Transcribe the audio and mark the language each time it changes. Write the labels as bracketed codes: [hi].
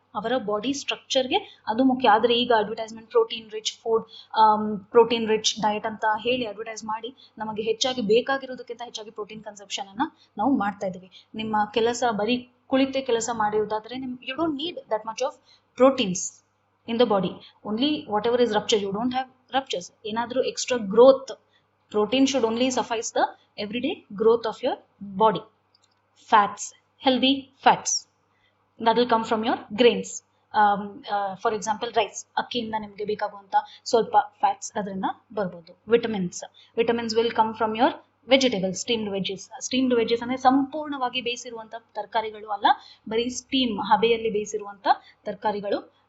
[kn] ಅವರ ಬಾಡಿ ಸ್ಟ್ರಕ್ಚರ್ಗೆ ಅದು ಮುಖ್ಯ. ಆದ್ರೆ ಈಗ advertisement protein rich food, protein rich diet ಅಂತ ಹೇಳಿ ಅಡ್ವರ್ಟೈಸ್ ಮಾಡಿ ನಮಗೆ ಹೆಚ್ಚಾಗಿ ಬೇಕಾಗಿರೋದಕ್ಕಿಂತ ಹೆಚ್ಚಾಗಿ ಪ್ರೋಟೀನ್ ಕನ್ಸಂಪ್ಷನ್ ಅನ್ನ ನಾವು ಮಾಡ್ತಾ ಇದೀವಿ. ನಿಮ್ಮ ಕೆಲಸ ಬರೀ ಕುಳಿತೆ ಕೆಲಸ ಮಾಡಿರೋದಾದ್ರೆ [en] You don't need that much of proteins in the body. Only whatever is rupture, you don't have ruptures. [kn] ಏನಾದ್ರೂ [en] Extra growth, protein should only suffice the everyday growth of your body. Fats, healthy fats that will come from your grains. For example rice, [kn] ಅಕ್ಕಿಯಿಂದ ನಿಮಗೆ ಬೇಕಾಗುವಂತ ಸ್ವಲ್ಪ fats ಅದರಿಂದ ಬರ್ಬೋದು. [en] vitamins will come from your vegetables, [kn] steamed veggies ಅಂದ್ರೆ ಸಂಪೂರ್ಣವಾಗಿ ಬೇಯಿಸಿರುವಂತ ತರಕಾರಿಗಳು ಅಲ್ಲ, ಬರೀ ಹಬೆಯಲ್ಲಿ ಬೇಯಿಸಿರುವಂತ ತರಕಾರಿಗಳು.